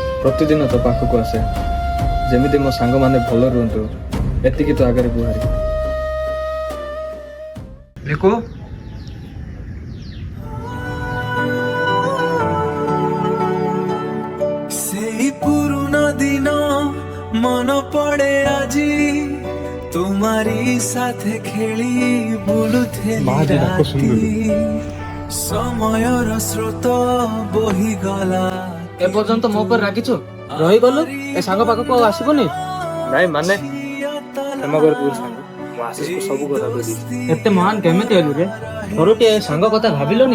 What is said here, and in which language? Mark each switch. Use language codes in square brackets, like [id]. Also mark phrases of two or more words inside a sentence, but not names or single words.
[or] ପ୍ରତିଦିନ ତୋ ପାଖକୁ ଆସେ, ଯେମିତି ମୋ ସାଙ୍ଗମାନେ ଭଲ ରୁହନ୍ତୁ ଏତିକି ତ ଆଗରେ ଗୁହାରି। ଲିକୁ ସେଇ ପୁରୁଣା ଦିନ ମନେ ପଡ଼େ ଆଜି ତୋମାରି ସାଥେ ଖେଳି ବୁଲୁଥେଳି ରାତି ସମୟର ସ୍ରୋତ ବୋହିଗଲା। ଏପର୍ଯ୍ୟନ୍ତ ମୋ ଉପରେ ରାଗିଛୁ, ରହିଗଲୁ ଏ ସାଙ୍ଗ ପାଖକୁ ଆଉ ଆସିବୁନି? ନାଇଁ ମାନେ କ୍ଷମା କରିଦେବୁ ସାଙ୍ଗ, ମୁଁ ଆଶିଷକୁ ସବୁ କଥା କହିଲି। ଏତେ ମହାନ କେମିତି ହେଲୁ ରେ? ଥରୁଟିଏ ଏ ସାଙ୍ଗ କଥା ଭାବିଲୁନି?